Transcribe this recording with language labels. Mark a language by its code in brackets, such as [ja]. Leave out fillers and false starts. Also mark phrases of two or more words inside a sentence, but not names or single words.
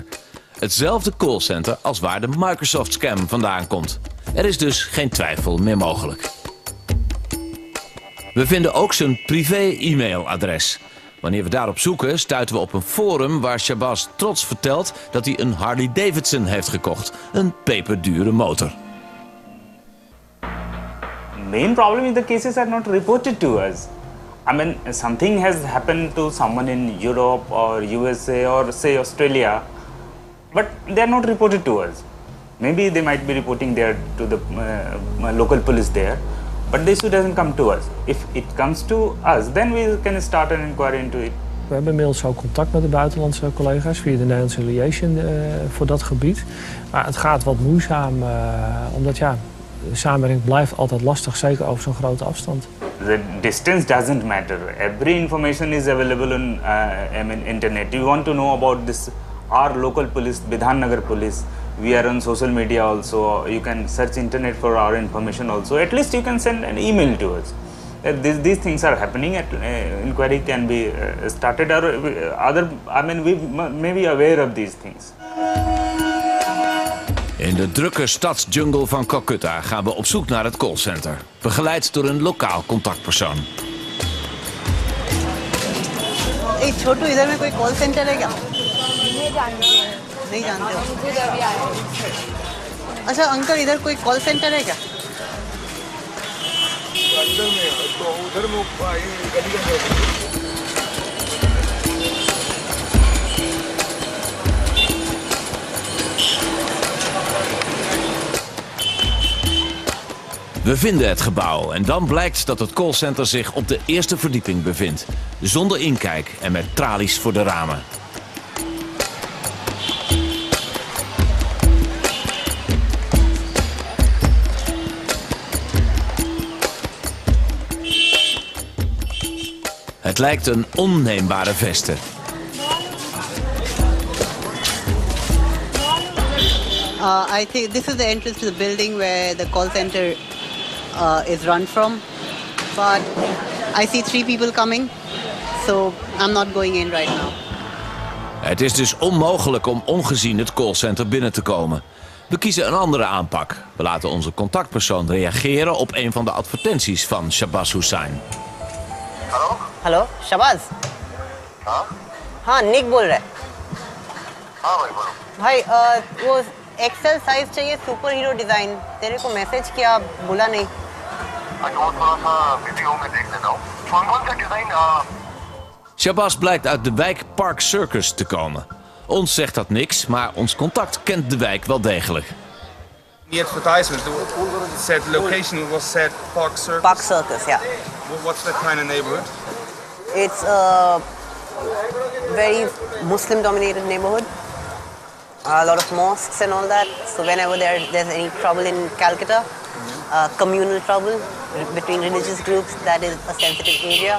[nl] Hetzelfde callcenter als waar de Microsoft-scam vandaan komt. Er is dus geen twijfel meer mogelijk. We vinden ook zijn privé-e-mailadres. Wanneer we daarop zoeken, stuiten we op een forum waar Shahbaz trots vertelt dat hij een Harley-Davidson heeft gekocht. Een peperdure motor. [en] Main problem is the cases are not reported to us. I mean, something has happened to someone in Europe or USA or say Australia, but they are not reported to us. Maybe they might be reporting there to the local police there, but the issue doesn't come to us. If it comes to us, then we can start an inquiry into it. [nl] We hebben inmiddels ook contact met de buitenlandse collega's via de Nederlandse liaison voor dat gebied. Maar het gaat wat moeizaam, omdat ja, de samenwerking blijft altijd lastig, zeker over zo'n grote afstand. [en] The distance doesn't matter. Every information is available on internet. You want to know about this, our local police, Bidhan Nagar police, We are on social media also. You can search internet for our information also. At least you can send an email to us. These things are happening. Inquiry can be started, or we may be aware of these things. [nl] In de drukke stadsjungle van Calcutta gaan we op zoek naar het callcenter. Begeleid door een lokaal contactpersoon. [hi] Hey, छोटू इधर में कोई [en] call center [hi] है क्या? नहीं जानते हो? अच्छा अंकल इधर कोई [en] call center [hi] है क्या? अंदर में तो उधर में गली के अंदर. [nl] We vinden het gebouw en dan blijkt dat het callcenter zich op de eerste verdieping bevindt. Zonder inkijk en met tralies voor de ramen. Het lijkt een onneembare veste. [en] I think this is the entrance to the building where the call center is run from. But I see 3 people coming, so I'm not going in right now. [nl] Het is dus onmogelijk om ongezien het callcenter binnen te komen. We kiezen een andere aanpak. We laten onze contactpersoon reageren op een van de advertenties van Shabazz Hussain. Hallo? Hallo, Shabazz? [hi] हाँ? हाँ, निक बोल रहा है। हाँ भाई बोलो। भाई वो [en] XL size [hi] चाहिए [en] super hero design. [hi] तेरे को मैसेज किया, बोला नहीं। अच्छा वो थोड़ा सा बिजी हूँ, मैं देख लेता हूँ। कौन सा डिजाइन? [nl] Shabazz blijkt uit de wijk Park Circus te komen. Ons zegt dat niks, maar ons contact kent de wijk wel degelijk. [en] The advertisement said location was set Park Circus. Park Circus, yeah. What's that kind of neighborhood? It's a very Muslim-dominated neighborhood. A lot of mosques and all that. So whenever there's any trouble in Calcutta, communal trouble between religious groups, that is a sensitive area.